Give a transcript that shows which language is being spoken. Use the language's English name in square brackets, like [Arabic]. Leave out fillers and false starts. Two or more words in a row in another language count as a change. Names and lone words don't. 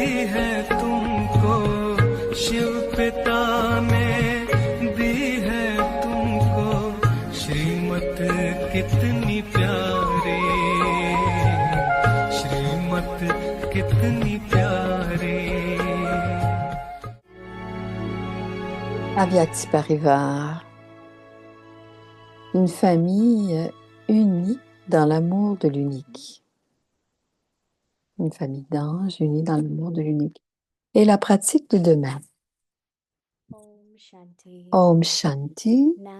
[Hindi] है तुमको शिव पिता ने दी है तुमको श्रीमत कितनी प्यारी श्रीमत कितनी प्यारी [French] Avyakti Parivar, une famille unie dans l'amour de l'unique. Une famille d'anges unis dans l'amour de l'unique. Et la pratique de demain. [Hindi] ओम शांति.